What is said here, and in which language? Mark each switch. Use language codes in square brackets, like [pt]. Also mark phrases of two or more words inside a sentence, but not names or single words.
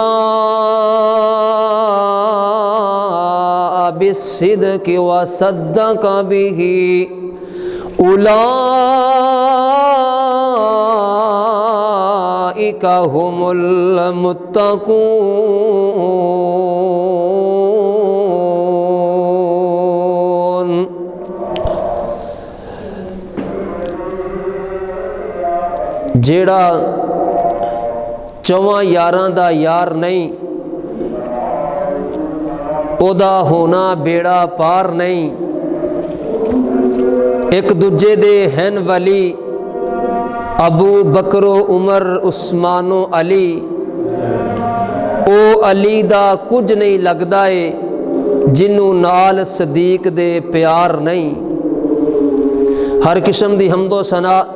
[ar] جاء بالصدق وصدق به أولئك هم المتقون [pa] جیڑا چواں یاراں دا یار نہیں او دا ہونا بیڑا پار نہیں ایک دوجے دے ہن ولی ابو بکر و عمر عثمان و علی او علی دا کچھ نہیں لگدا ہے جنوں نال صدیق دے پیار نہیں ہر قسم دی حمد و ثنا